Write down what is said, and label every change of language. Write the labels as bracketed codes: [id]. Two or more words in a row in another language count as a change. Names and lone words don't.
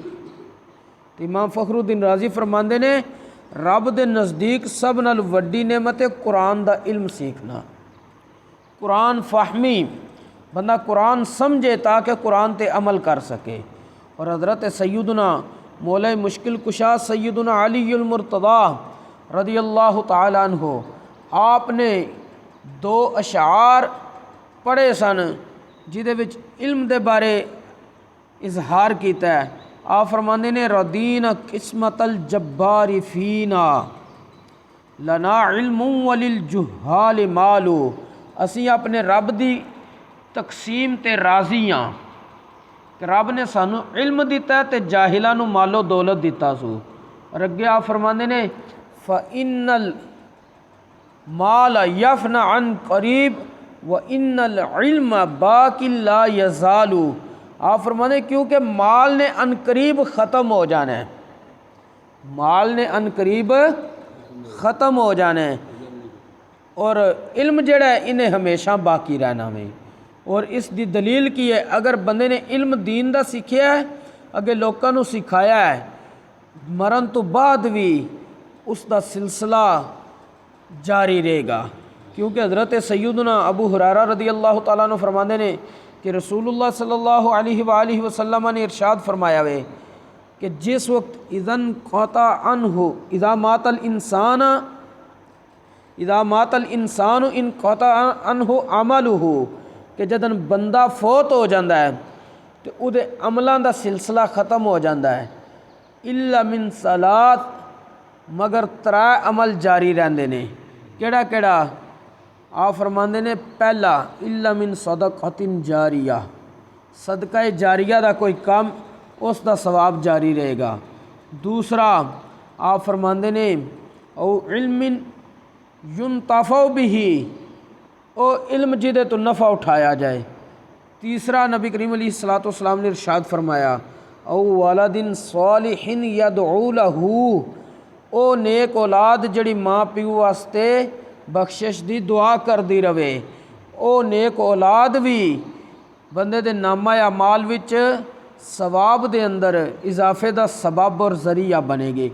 [pa] امام فخر الدین رازی فرماندے نے رب دے نزدیک سب نال وڈی نعمت ہے قرآن دا علم سیکھنا، قرآن فہمی، بندہ قرآن سمجھے تاکہ قرآن تے عمل کر سکے۔ اور حضرت سیدنا مولا مشکل کشا سیدنا علی المرتضی [ar] رضی اللہ تعالی عنہ [pa] آپ نے 2 اشعار پڑھے سن جہدے وچ علم دے بارے اظہار کیتا ہے۔ آپ فرماندے نے [ar] ردینا قسمت الجبار فینا لنا علم وللجہال مالو، [pa] اسی اپنے رب دی تقسیم تے راضی ہاں کہ رب نے سانو علم دیتا ہے تے جاہلاں نو مال و دولت دیتا سو۔ اور اگے آپ فرماندے نے [ar] فَإِنَّ الْمَالَ يَفْنَى عَنْ قَرِيب وَإِنَّ الْعِلْمَ بَاقٍ لَا يَزَالُ، [pa] آپ فرمانے کیونکہ مال نے ان قریب ختم ہو جانا ہے، مال نے ان قریب ختم ہو جانا ہے، اور علم جڑا ہے انہیں ہمیشہ باقی رہنا میں۔ اور اس دی دلیل کی ہے اگر بندے نے علم دین دا سیکھیا ہے، اگے لوکاں نو سکھایا ہے، مرن تو بعد بھی اس دا سلسلہ جاری رہے گا، کیونکہ حضرت سیدنا ابو ہریرہ [ar] رضی اللہ تعالیٰ عنہ [pa] فرماندے نے کہ رسول اللہ [ar] صلی اللہ علیہ وآلہ وسلم [pa] نے ارشاد فرمایا ہے کہ جس وقت [ar] اذن قطع عنہ اذا مات الانسان ان قطع عنہ عملہ، [pa] کہ جدن بندہ فوت ہو جاندہ ہے تو او دے عملاں دا سلسلہ ختم ہو جاندہ ہے، [ar] الا من صلات، [pa] مگر 3 عمل جاری رہندے نے۔ کیڑا کیڑا؟ آپ فرماندے نے پہلا [ar] الا من صدقۃ جاریہ، [pa] صدقہ جاریہ دا کوئی کام اس دا ثواب جاری رہے گا۔ دوسرا آپ فرماندے نے او [ar] علم ينتفع بہ، [pa] او علم جدے تو نفع اٹھایا جائے۔ تیسرا نبی کریم [ar] علیہ الصلوۃ والسلام [pa] نے ارشاد فرمایا او [ar] ولد صالح یدعو لہ، [pa] او نیک اولاد جڑی ماں پیو واسطے بخشش دی دعا کر دی رہے، او نیک اولاد بھی بندے دے نامہ اعمال وچ ثواب دے اندر اضافے دا سبب اور ذریعہ بنے گے۔